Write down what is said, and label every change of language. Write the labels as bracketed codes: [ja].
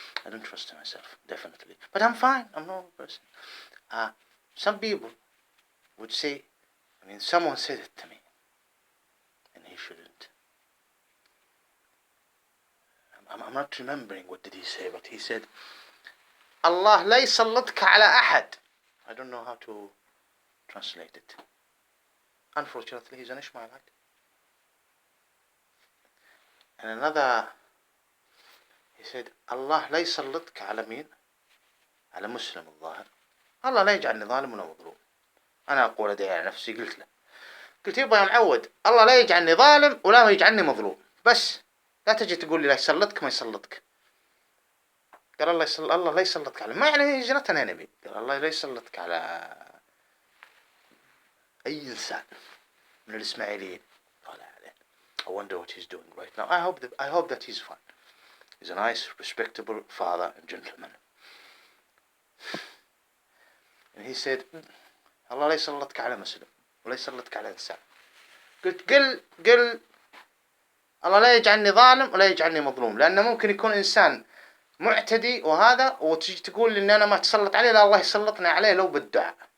[en] I don't trust myself, definitely. But I'm fine. I'm a normal person. Some people would say, someone said it to me, and he shouldn't. I'm not remembering what did he say, but he said, [ar] Allah la yusallitka ala ahad. [en] I don't know how to translate it. Unfortunately, he's an Ishmaelite. And another, he said, [ar] Allah لا يسلطك على مين؟ على مسلم الظاهر. الله لا يجعلني ظالم ولا مظلوم. أنا أقول أدعي على نفسي، قلت يبا يا معود، الله لا يجعلني ظالم ولا يجعلني مظلوم. بس لا تجي تقول لي لا يسلطك ما يسلطك. قال الله لا يسلطك على، ما يعني هجرة نبي. قال الله لا يسلطك على أي إنسان من الإسماعيليين. [en] I wonder what he's doing right now. I hope that he's fine. He's a nice, respectable father and gentleman. And he said, [ar] الله لا يسلطك على مسلم ولا يسلطك على إنسان. قلت قل الله لا يجعلني ظالم ولا يجعلني مظلوم، لأنه ممكن يكون إنسان معتدي وهذا، وتجي تقول لي إن أنا ما تسلط عليه، لا الله يسلطني عليه لو بالدعاء.